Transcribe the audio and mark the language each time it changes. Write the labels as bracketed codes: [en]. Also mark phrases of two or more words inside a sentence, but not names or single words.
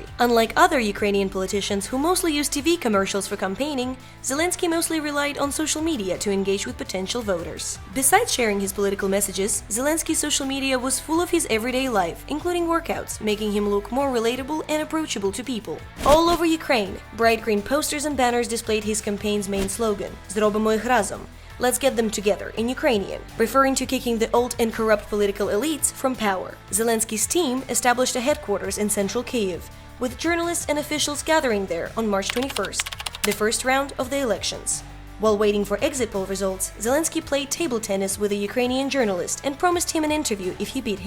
[en] Unlike other Ukrainian politicians who mostly use TV commercials for campaigning, Zelensky mostly relied on social media to engage with potential voters. Besides sharing his political messages, Zelensky's social media was full of his everyday life, including workouts, making him look more relatable and approachable to people. All over Ukraine, bright green posters and banners displayed his campaign's main slogan, [uk] "Зробимо їх разом." [en] Let's get them together, in Ukrainian, referring to kicking the old and corrupt political elites from power. Zelensky's team established a headquarters in central Kyiv, with journalists and officials gathering there on March 21st, the first round of the elections. While waiting for exit poll results, Zelensky played table tennis with a Ukrainian journalist and promised him an interview if he beat him.